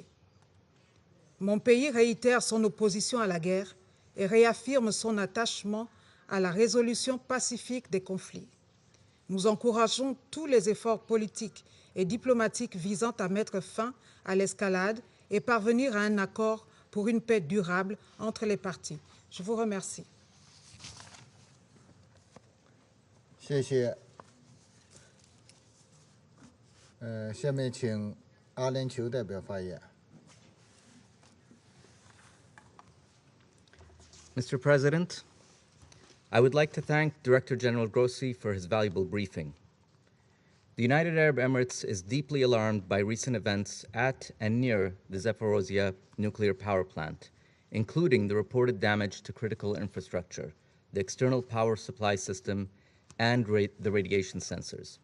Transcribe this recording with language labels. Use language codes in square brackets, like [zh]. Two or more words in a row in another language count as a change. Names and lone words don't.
[fr] Mon pays réitère son opposition à la guerre et réaffirme son attachement à la résolution pacifique des conflits. Nous encourageons tous les efforts politiques et diplomatiques visant à mettre fin à l'escalade et parvenir à un accord pour une paix durable entre les parties. Je vous remercie. [zh] 谢谢。下面请阿联酋代表发言。 [en] Mr. President, I would like to thank Director General Grossi for his valuable briefing. The United Arab Emirates is deeply alarmed by recent events at and near the Zaporizhzhia nuclear power plant, including the reported damage to critical infrastructure, the external power supply system, and the radiation sensors.